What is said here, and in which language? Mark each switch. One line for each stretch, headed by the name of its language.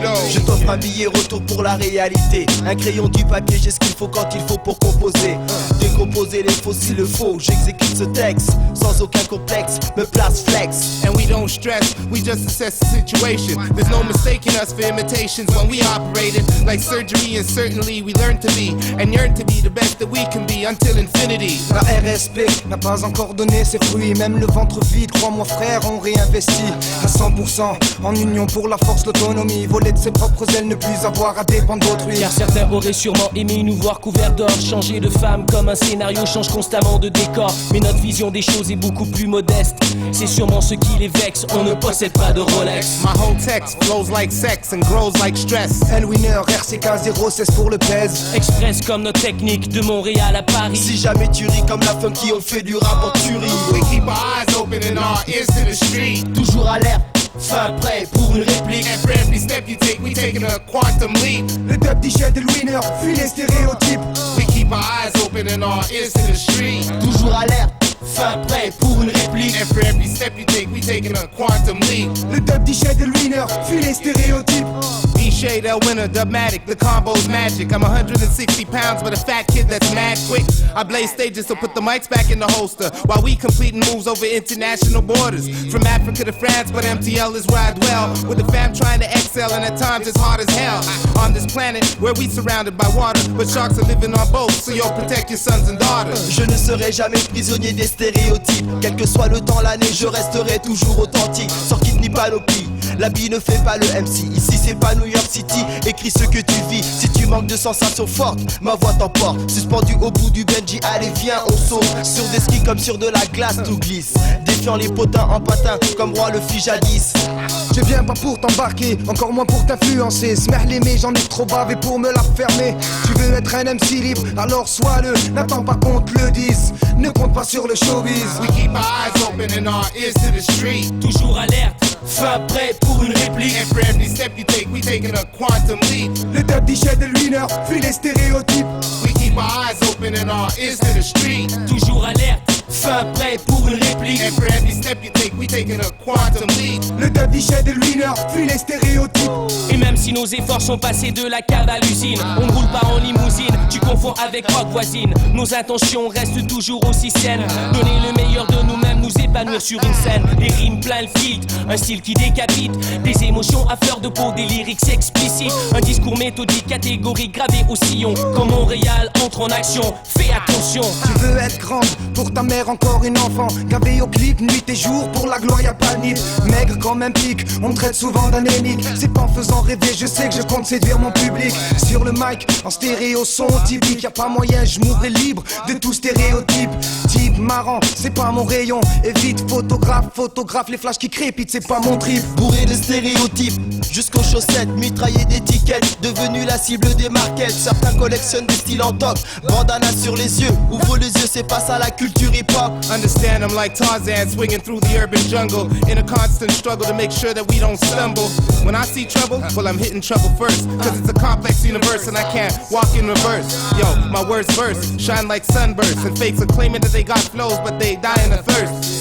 French: Je t'offre un billet retour pour la réalité. Un crayon, du papier, j'ai ce qu'il faut quand il faut pour composer. Décomposer les faux s'il le faut. J'exécute ce texte sans aucun complexe. Me place flex.
English: And we don't stress, we just assess the situation. There's no mistaking us for imitations when we operated like surgery, and certainly we learn to be and yearn to be the best that we can be until infinity.
French: La RSP n'a pas encore donné ses fruits, même le ventre vide, crois-moi frère, on réinvestit à 100% en union pour la force, l'autonomie, voler de ses propres ailes, ne plus avoir à dépendre d'autrui. Car certains auraient sûrement aimé nous voir couverts d'or. Changer de femme comme un scénario change constamment de décor. Mais notre vision des choses est beaucoup plus modeste. C'est sûrement ce qui les vexe, on ne possède pas de Rolex.
English: My whole text flows like sex and grows like stress.
French: L-Winner, RCK 016 pour le pèse. Express comme notre technique de Montréal à Paris. Si jamais tu ris comme la funky, on fait du rap en tuerie.
English: We keep our eyes open and our ears to the street.
French: Toujours alerte, fin prêt pour une réplique.
English: And for every step you take, we taking a quantum leap.
French: Le dub DJ de Winner, fuit les stéréotypes.
English: We keep our eyes open and our ears to the street.
French: Toujours alerte, fin prêt pour une réplique.
English: And for every step you take, we taking a quantum leap.
French: Le dub DJ de Winner, fuit les stéréotypes.
English: D-Shade, L-Winner, Dubmatic, the combo's magic. I'm 160 pounds, but a fat kid that's mad quick. I blaze stages to put the mics back in the holster while we completing moves over international borders. From Africa to France, but MTL is where I dwell. With the fam trying to excel, and at times it's hard as hell. On this planet where we surrounded by water, but sharks are living on boats, so yo, protect your sons and daughters.
French: Je ne serai jamais prisonnier des stéréotypes. Quel que soit le temps, l'année, je resterai toujours authentique. Sans quitte ni panoplie, l'habit ne fait pas le MC. Ici c'est pas New York City, écris ce que tu vis. Si tu manques de sensations fortes, ma voix t'emporte. Suspendu au bout du Benji, allez viens on saute. Sur des skis comme sur de la glace, tout glisse. Défiant les potins en patin, comme roi le fit jadis. Je viens pas pour t'embarquer, encore moins pour t'influencer. Smerlé mais j'en ai trop bavé pour me la fermer. Tu veux être un MC libre, alors sois-le. N'attends pas qu'on te le dise, ne compte pas sur le showbiz.
English: We keep our eyes open and our ears to the street.
French: Toujours alerte, fin prêt pour une réplique.
English: And for every step you take, we taking a quantum leap.
French: Le dub DJ de Winner, fuit les stéréotypes.
English: We keep our eyes open and our ears to the street.
French: Toujours alerte, fin prêt pour une réplique.
English: And for every step you take, we taking a quantum leap.
French: Le dub DJ de Winner, fuit les stéréotypes. Et même si nos efforts sont passés de la cave à l'usine, on ne roule pas en limousine, tu confonds avec rock voisine. Nos intentions restent toujours aussi saines. Donner le meilleur de nous-mêmes, nous épanouir sur une scène. Des rimes plein le filtre, un style qui décapite. Des émotions à fleur de peau, des lyrics explicites. Un discours méthodique, catégorique, gravé au sillon. Quand Montréal entre en action, fais attention. Tu veux être grande, pour ta mère encore une enfant. Gavé au clip, nuit et jour, pour la gloire y'a pas de nid. Maigre comme un pic, on me traite souvent d'anémique. C'est pas en faisant rêver, je sais que je compte séduire mon public. Sur le mic, en stéréo son typique. Y'a pas moyen, je mourrai libre de tout stéréotype. Type marrant, c'est pas mon rayon. Évite photographe, les flashs qui crépitent, c'est pas mon trip. Bourré de stéréotypes, jusqu'aux chaussettes, mitraillé d'étiquettes, devenu la cible des marquettes. Certains collectionnent des styles en toc, bandana sur les yeux, ouvre les yeux, c'est pas ça la culture hip-hop.
English: Understand I'm like Tarzan swinging through the urban jungle in a constant struggle to make sure that we don't stumble. When I see trouble, well I'm hitting trouble first, cause it's a complex universe and I can't walk in reverse. Yo, my words burst, shine like sunbursts, and fakes are claiming that they got flows but they dying of thirst.